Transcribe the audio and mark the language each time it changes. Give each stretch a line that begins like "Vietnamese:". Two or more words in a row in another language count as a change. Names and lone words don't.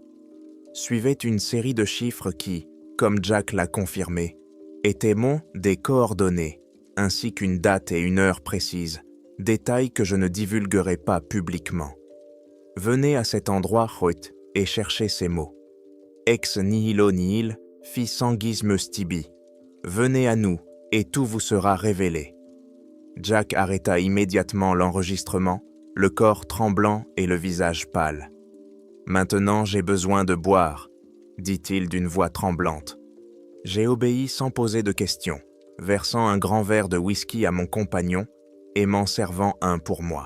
French: Suivait une série de chiffres qui, comme Jack l'a confirmé, étaient des coordonnées, ainsi qu'une date et une heure précises, détails que je ne divulguerai pas publiquement. Venez à cet endroit, Hoyt, et cherchez ces mots.
Latin: Ex nihilo nihil, fi sanguismus tibi.
French: Venez à nous, et tout vous sera révélé. Jack arrêta immédiatement l'enregistrement, le corps tremblant et le visage pâle. Maintenant, j'ai besoin de boire, dit-il d'une voix tremblante. J'ai obéi sans poser de questions, versant un grand verre de whisky à mon compagnon et m'en servant un pour moi.